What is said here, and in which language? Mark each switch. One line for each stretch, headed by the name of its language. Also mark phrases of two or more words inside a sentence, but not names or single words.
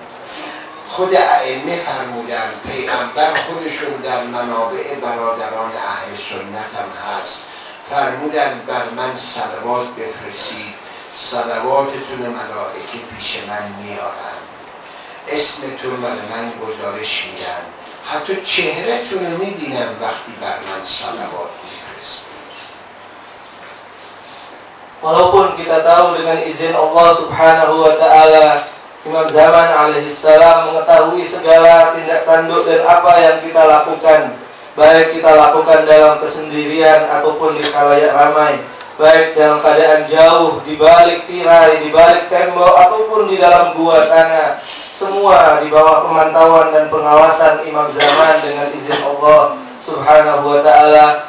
Persian: خود ائمه فرمودند، پیغمبر خودشون در منابع برادران اهل سنت هم هست، فرمودند بر من صلوات بفرستید، صلواتتون ملائکه پیش من میارن، اسمتون برای من گزارش میدن، حتی چهرهتون رو میبینم وقتی بر من صلوات میفرستید.
Indonesian: Walaupun kita tahu dengan izin Allah
Arabic: سبحانه وتعالى,
Indonesian: Imam Zaman alaihissalam mengetahui segala tindak tanduk dan apa yang kita lakukan, baik kita lakukan dalam kesendirian ataupun di khalayak ramai, baik dalam keadaan jauh, di balik tirai, di balik tembok ataupun di dalam gua sana, semua di bawah pemantauan dan pengawasan Imam Zaman dengan izin Allah
Arabic: سبحانه وتعالى.